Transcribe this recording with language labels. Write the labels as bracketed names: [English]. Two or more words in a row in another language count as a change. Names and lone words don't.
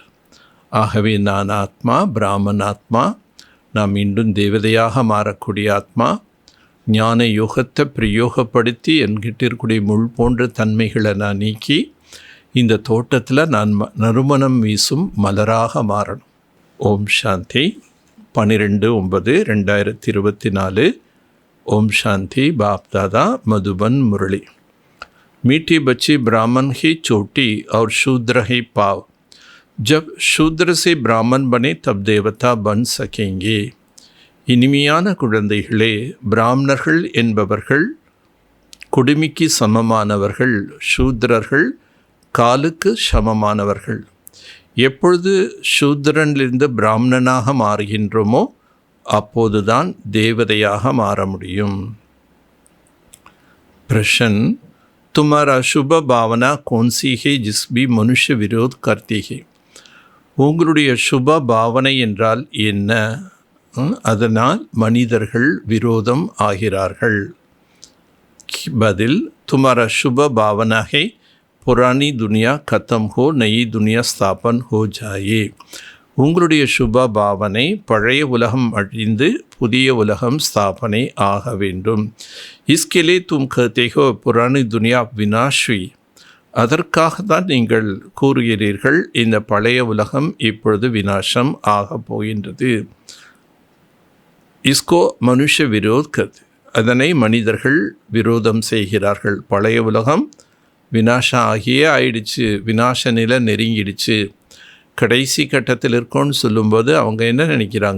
[Tamil] ஆகவே நான் ஆத்மா, பிராமண ஆத்மா, நாம் மீண்டும் தேவதையாக மாறக்கூடிய ஆத்மா. ஞான யோகத்தை பிரயோகப்படுத்தி என்கிட்ட இருக்கக்கூடிய முள் போன்ற தன்மைகளை நான் நீக்கி இந்த தோட்டத்தில் நான் நறுமணம் வீசும் மலராக மாறணும். ஓம் சாந்தி. 12/9/2024. [Hindi] ओम शांति. बाप दादा मधुबन मुरली. मीठी बच्ची ब्राह्मण ही चोटी और शूद्र ही पाव. जब शूद्र से ब्राह्मण बने तब देवता बन सकेंगे. [Tamil] இனிமையான குழந்தைகளே, பிராமணர்கள் என்பவர்கள் குடுமிக்கு சமமானவர்கள், சூத்ரர்கள் காலுக்கு சமமானவர்கள். எப்பொழுது சூத்ரனிலிருந்து பிராமணனாக மாறுகின்றோமோ அப்போதுதான் தேவதையாக மாற முடியும். [Hindi] प्रश्न, तुम्हारा शुभ भावना कौन सी है जिस भी मनुष्य विरोध करती है? [Tamil] உங்களுடைய சுப பாவனை என்றால் என்ன? அதனால் மனிதர்கள் விரோதம் ஆகிறார்கள். பதில், [Hindi] तुम्हारा शुभ भावना है पुरानी दुनिया खत्म हो नई दुनिया स्थापन हो जाए. [Tamil] உங்களுடைய சுப பாவனை பழைய உலகம் அழிந்து புதிய உலகம் ஸ்தாபனை ஆக வேண்டும். [Hindi] इसके लिए तुम कहते हो पुरानी दुनिया विनाशी. [Tamil] அதற்காக தான் நீங்கள் கூறுகிறீர்கள் இந்த பழைய உலகம் இப்பொழுது விநாசம் ஆக போகின்றது. [Hindi] इसको मनुष्य विरोध करते. [Tamil] அதனை மனிதர்கள் விரோதம் செய்கிறார்கள். பழைய உலகம் விநாசம் ஆகியே ஆயிடுச்சு, விநாச நிலை நெருங்கிடுச்சு, கடைசி கட்டத்தில் இருக்கோன்னு சொல்லும்போது அவங்க என்ன நினைக்கிறாங்க?